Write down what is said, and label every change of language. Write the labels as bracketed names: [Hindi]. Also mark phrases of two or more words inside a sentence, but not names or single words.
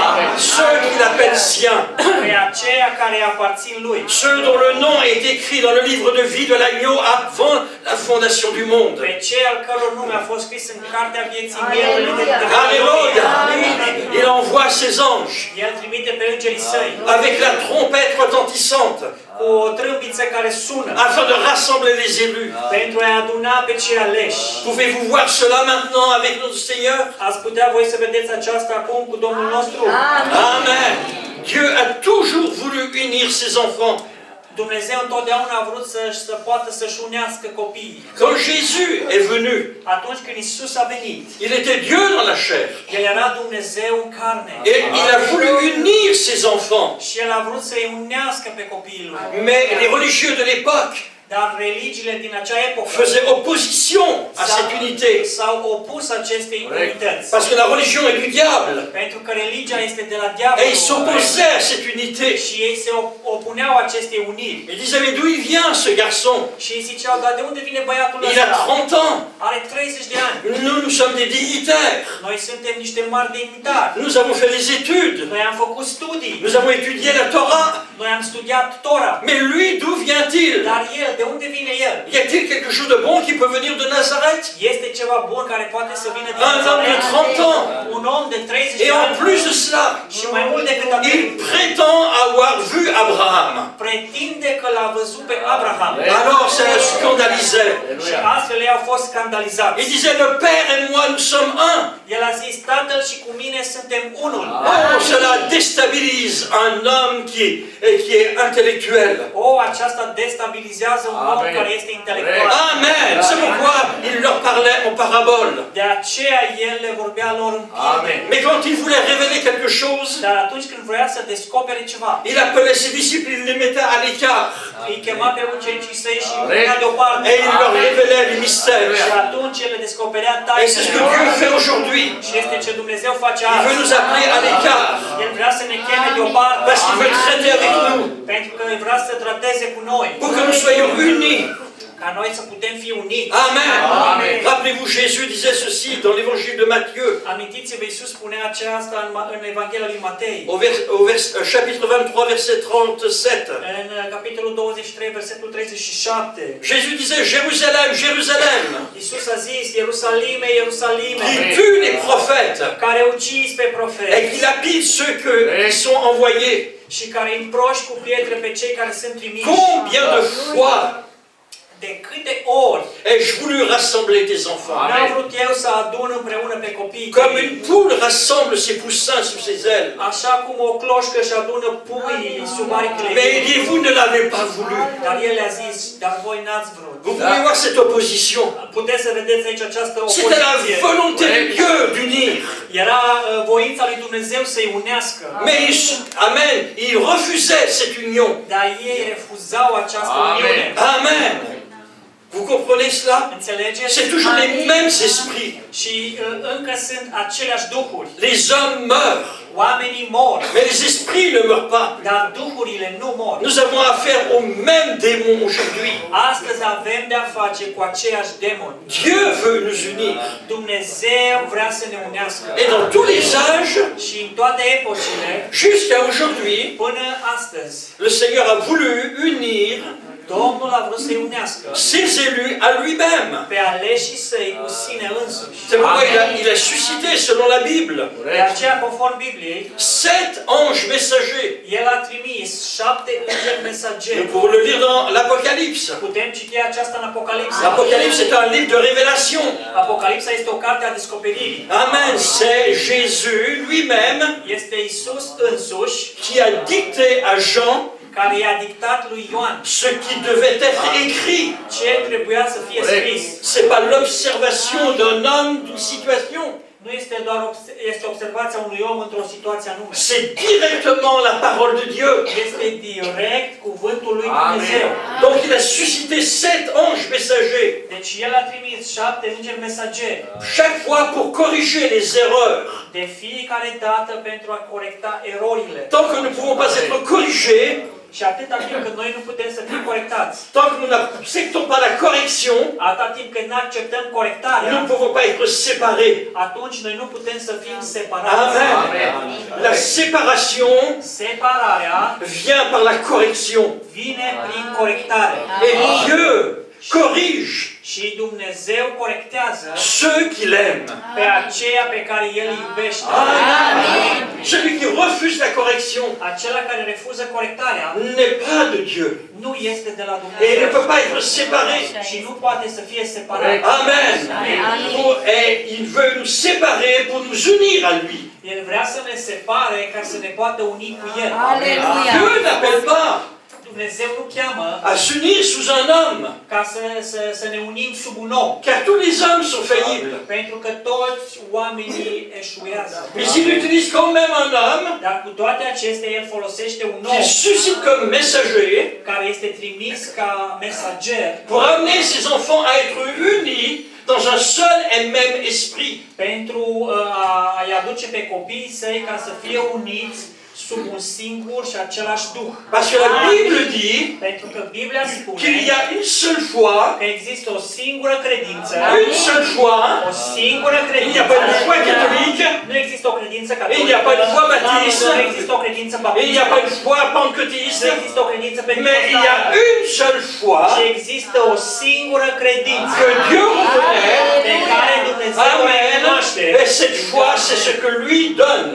[French] Ceux qu'il appelle siens. [Romanian] pe aceia care îi aparțin lui, [French] Ceux dont le nom est écrit dans le livre de vie de l'agneau avant la fondation du monde. [Romanian] pe cei al căror nume a fost scris în cartea vieții mielului de [French] Alléluia. Il envoie ses anges [Romanian] El trimite pe îngerii săi [French] avec la trompette retentissante [Romanian] cu o trâmbiță care sună [French] afin de rassembler les élus. [Romanian] pentru a aduna pe cei aleși. [French] Pouvez-vous voir cela maintenant avec notre Seigneur? [Romanian] Ați putea voi să vedeți aceasta acum cu Domnul nostru? [French] Amen. Dieu a toujours voulu unir ses enfants. [Romanian] Dumnezeu întotdeauna a vrut să poată să-și unească copiii. [French] Quand Jésus est venu, [Romanian] Atunci când Isus a venit, [French] il était Dieu dans la chair. [Romanian] El era Dumnezeu în carne. [French] Et il a voulu unir ses enfants. [Romanian] Și El a vrut să-i unească pe copiii lui. [French] Mais les religieux de l'époque [Romanian] Dar religiile din acea epocă [French] faisaient opposition à cette unité. [Romanian] s-au opus acestei unități. [French] Parce que la religion est du diable. [Romanian] Pentru că religia este de la [French] Et [Romanian] diavol. [French] ils s'opposaient à cette unité. [Romanian] Și ei se opuneau acestei uniri. [French] Ils disaient, mais d'où il vient ce garçon? [Romanian] Și ei ziceau, dar de unde vine băiatul [French] Il a [Romanian] ăsta? [French] 30 ans. [Romanian] Are 30 de ani. [French] Nous sommes des dignitaires. [Romanian] Noi suntem niște mari dignitari. [French] Nous avons fait des études. [Romanian] Noi am făcut studii. [French] Nous avons étudié la Torah. [Romanian] Noi am studiat Tora. [French] Mais lui, d'où vient-il? [Romanian] Dar el, de unde vine el? [French] Y a-t-il quelque chose de bon qui peut venir de Nazareth? [Romanian] Este ceva bun care poate să vină din [French] Un homme de 30 ans. [Romanian] Un om de 30 [French] Et [Romanian] de [French] en [Romanian] ani. [French] plus de cela, [Romanian] Și mai mult decât atât, [French] il prétend avoir vu Abraham. [Romanian] pretinde că l-a văzut pe Abraham. [French] Alors ça le scandalisait. [Romanian] Și astfel ei au fost scandalizați. [French] Il disait, le Père et moi, nous sommes un. [Romanian] El a zis, Tatăl și cu mine suntem unul. [French] Oh, cela déstabilise un homme qui est intellectuel. [Romanian] Aceasta destabilizează un om care este intelectual. [French] Amen. C'est pourquoi il leur parlait en parabole. [Romanian] De aceea el le vorbea lor în pildă. [French] Mais quand il voulait révéler quelque chose, [Romanian] Dar atunci când vrea să descopere ceva, [French] il appelait ses disciples, il les mettait à l'écart. [Romanian] îi chema pe ucenicii săi și îi punea deoparte. [French] Et il leur révélait les mystères. [Romanian] Și atunci el le descoperea [French] Et c'est ce que [Romanian] tainele. [French] Dieu fait aujourd'hui. [Romanian] Și este ce Dumnezeu face [French] Il veut [Romanian] azi. [French] nous appeler à l'écart. [Romanian] El vrea să ne cheme deoparte. [French] Parce qu'il veut traiter avec nous. [Romanian] Pentru că vrea să trateze cu noi. [French] Pour que nous soyons unis. [Romanian] Ca noi să putem fi uniți. [French] Amen. Amen. Rappelez-vous, Jésus disait ceci dans l'évangile de Matthieu, [Romanian] Amintiți-vă, Iisus spunea aceasta în Evanghelia lui Matei. [French] chapitre 23, verset 37. [Romanian] În capitolul 23, versetul 37. [French] Jésus disait, Jérusalem, Jérusalem, [Romanian] Iisus a zis, Ierusalime, Ierusalime, [French] qui tue les prophètes [Romanian] care ucizi pe [French] et [Romanian] profeți [French] qui lapide ceux qui sont envoyés. [Romanian] și care împroși cu pietre pe cei care sunt trimiși. [French] Combien de fois [Romanian] De câte ori [French] ai-je voulu rassembler tes enfants? [Romanian] n-am vrut eu să adun împreună pe copiii [French] Comme [Romanian] tăi, [French] une poule rassemble ses poussins sous ses ailes. [Romanian] așa cum o cloșcă își adună puii sub aripile [French] Mais il [Romanian] ei. [French] dit, vous ne l'avez pas voulu. [Romanian] Dar el le-a zis, dar voi n-ați vrut. [French] Vous pouvez voir cette opposition. [Romanian] Puteți să vedeți aici această [French] C'était la [Romanian] opoziție. [French] volonté de Dieu d'unir. [Romanian] Era voința lui Dumnezeu să-i unească. [French] Mais, amen, il refusait cette union. [Romanian] Dar ei refuzau această uniune. [French] Amen. Vous comprenez cela? [Romanian] Înțelegeți? [French] C'est toujours les mêmes esprits. [Romanian] Și încă sunt aceleași duhuri. [French] Les hommes meurent, [Romanian] Oamenii mor, [French] mais les esprits ne meurent pas. [Romanian] dar duhurile nu mor. [French] Nous avons affaire aux mêmes démons aujourd'hui. [Romanian] Astăzi avem de-a face cu aceiași demoni. [French] Dieu veut nous unir. [Romanian] Dumnezeu vrea să ne unească. [French] Et dans tous les âges, [Romanian] Și în toate epocile, [French] jusqu'à aujourd'hui, [Romanian] până astăzi, [French] le Seigneur a voulu unir [Romanian] Domnul a vrut să-i unească [French] ses élus à lui-même. [Romanian] pe aleșii săi cu sine însuși. [French] C'est pourquoi il a suscité, selon la Bible, [Romanian] De aceea, conform Bibliei, [French] 7 anges messagers. [Romanian] El a trimis 7 îngeri mesageri. [French] Nous pouvons le lire dans l'Apocalypse. [Romanian] Putem citi aceasta în Apocalipsa. [French] L'Apocalypse est un livre de révélation. [Romanian] Apocalipsa este o carte a descoperirii. [French] Amen. C'est Jésus lui-même [Romanian] Este Isus însuși [French] qui a dicté à Jean [Romanian] care i-a dictat lui Ioan [French] ce qui devait être écrit. [Romanian] ce trebuia să fie scris. [French] C'est pas l'observation d'un homme d'une situation. [Romanian] Nu este doar este observația unui om într-o situație anume. [French] C'est directement la parole de Dieu. [Romanian] Este direct cuvântul lui Dumnezeu. [French] Donc il a suscité 7 anges messagers. [Romanian] Deci El a trimis 7 îngeri mesageri. [French] Chaque fois pour corriger les erreurs. [Romanian] De fiecare dată pentru a corecta erorile. [French] Tant que nous ne pouvons pas être corrigés, [Romanian] Și atâta timp cât noi nu putem să fim corectați, [French] tant que nous n'acceptons pas la correction, [Romanian] atâta timp cât nu acceptăm [French] nous [Romanian] corectarea, [French] ne pouvons pas être séparés. [Romanian] atunci noi nu putem să fim separați. [French] Amen. La séparation [Romanian] Separarea [French] vient par la correction. [Romanian] vine prin corectare. [French] Et Dieu corrige [Romanian] Și Dumnezeu corectează [French] ceux qui l'aiment. [Romanian] pe aceea pe care El îi iubește. [French] Amen. Celui qui refuse la correction [Romanian] Acela care refuză corectarea [French] n'est pas de Dieu. [Romanian] nu este de la [French] Et il ne [Romanian] Dumnezeu [French] peut pas être séparé. [Romanian] și nu poate să fie separat. [French] Amen. Et il veut nous séparer pour nous unir à lui. [Romanian] El vrea să ne separe ca să ne poată uni cu El. [French] Dieu n'appelle pas [Romanian] Dumnezeu nu cheamă [French] à s'unir sous un homme, [Romanian] ca să ne unim sub un om. [French] car tous les hommes sont faillibles. [Romanian] Pentru că toți oamenii eșuează. [French] Mais il utilise quand même un homme [Romanian] Dar cu toate acestea, El folosește un [French] qu'il [Romanian] om [French] suscite comme messager [Romanian] care este trimis ca mesager [French] pour amener ses enfants à être unis dans un seul et même esprit. [Romanian] pentru a-i aduce pe copiii săi ca să fie uniți sub un singur și același Duh. [French] Parce que la Bible dit [Romanian] Pentru că Biblia spune [French] qu'il y a une seule foi, [Romanian] că există o singură credință, [French] une seule foi. [Romanian] o singură [French] Il n'y [Romanian] credință. [French] a pas de foi catholique, [Romanian] Nu există o credință [French] il n'y a pas de foi [Romanian] catolică, [French] baptiste, [Romanian] nu există o credință [French] il n'y a pas de [Romanian] baptistă, [French] foi [Romanian] nu [French] pentecôtiste, [Romanian] există o credință [French] mais il y a [Romanian] pentecostală, [French] une seule foi [Romanian] ci există o singură credință [French] que Dieu reconnaît. [Romanian] pe care Dumnezeu o [French] Amen. [Romanian] recunoaște. [French] Et cette foi, c'est ce que lui donne.